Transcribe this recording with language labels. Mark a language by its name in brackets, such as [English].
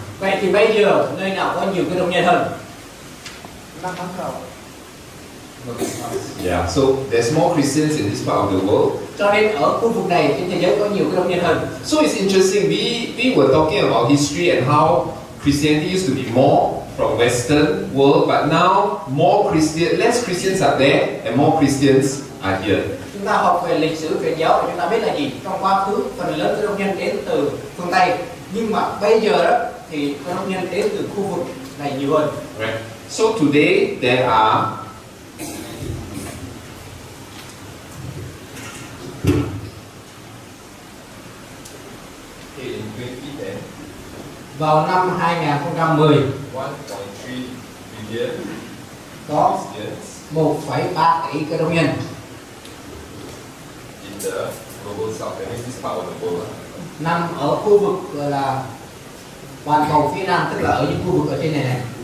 [Vietnamese] Vậy thì bây giờ nơi nào có nhiều cơ đốc nhân hơn? Năm tháng đầu. [English] Yeah. So there's more Christians in this part of the world. [Vietnamese] Cho nên ở khu vực này trên thế giới có nhiều cơ đốc nhân hơn. [English] So it's interesting. We were talking about history and how Christianity used to be more from Western world, but now less Christians are there and more Christians are here. [Vietnamese] Chúng ta học về lịch sử truyền giáo và chúng ta biết là gì? Trong quá khứ phần lớn cơ đốc nhân đến từ phương Tây, nhưng mà bây giờ đó thì cơ đốc nhân đến từ khu vực này nhiều hơn. [English] Right. So today there are in 2010, [Vietnamese] Vào năm 2010 [English] 1.3 billion [Vietnamese] có [English] Christians [Vietnamese] 1,3 tỷ cơ đốc nhân [English] in the global south, that means this part of the world. [Vietnamese] nằm ở khu vực gọi là toàn cầu phía Nam, tức là ở những khu vực ở trên này này.